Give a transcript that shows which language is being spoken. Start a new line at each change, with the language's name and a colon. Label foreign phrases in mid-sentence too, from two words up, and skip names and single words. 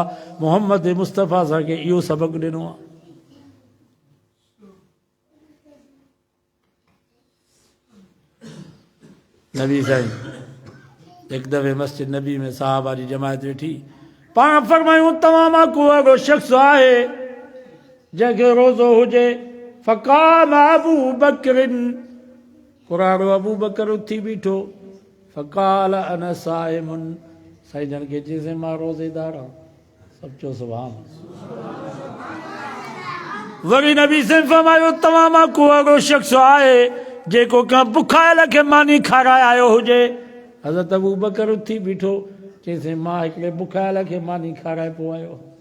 Sindhi: मोहम्मद मुस्तफ़ा असांखे इहो सबक़ु ॾिनो आहे। नबी साईं हिकु दफ़े मस्जिद नबी में साहबा जी जमायत वेठी, पाण फरमायूं तव्हां मां को अहिड़ो शख़्स आहे जंहिंखे रोज़ो हुजे।
Arabic: فقام أبو بكرٍ,
Sindhi: कुराड़ो अबू बकर उथी बीठो।
Arabic: فقال أنا صائم,
Sindhi: साईं जन खे चइसि मां रोज़ेदार आहियां। सभु चओ सुभान। वरी नबी साईं फरमायो तव्हां मां को अहिड़ो शख़्स आहे जेको कंहिं बुखायल खे मानी खाराए आयो हुजे। हज़रत अबू बकर उथी बीठो, चइसि मां हिकिड़े बुखायल खे मानी खाराए पोइ आयो।